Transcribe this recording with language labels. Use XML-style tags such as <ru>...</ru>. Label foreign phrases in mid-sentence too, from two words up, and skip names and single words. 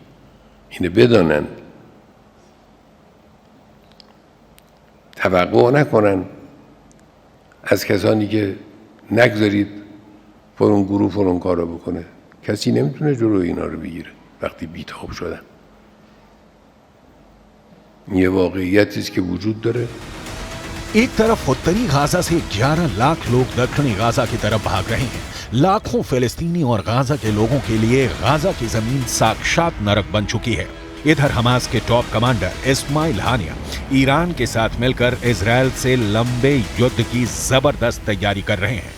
<fa>اینو بدانن، توقع نکنن از کسانی که نگذارید فلان گروه فلان کارو بکنه. کسی نمیتونه جلوی اینا رو بگیره وقتی بیتاب شدن. یه واقعیتی است که وجود داره.</fa> <hi>एक तरफ उत्तरी गाजा से 11 लाख लोग दक्षिणी गाजा की तरफ भाग रहे हैं। लाखों फिलिस्तीनी और गाजा के लोगों के लिए गाजा की जमीन साक्षात नरक बन चुकी है। इधर हमास के टॉप कमांडर इस्माइल हानिया ईरान के साथ मिलकर इजरायल से लंबे युद्ध की जबरदस्त तैयारी कर रहे हैं।</hi>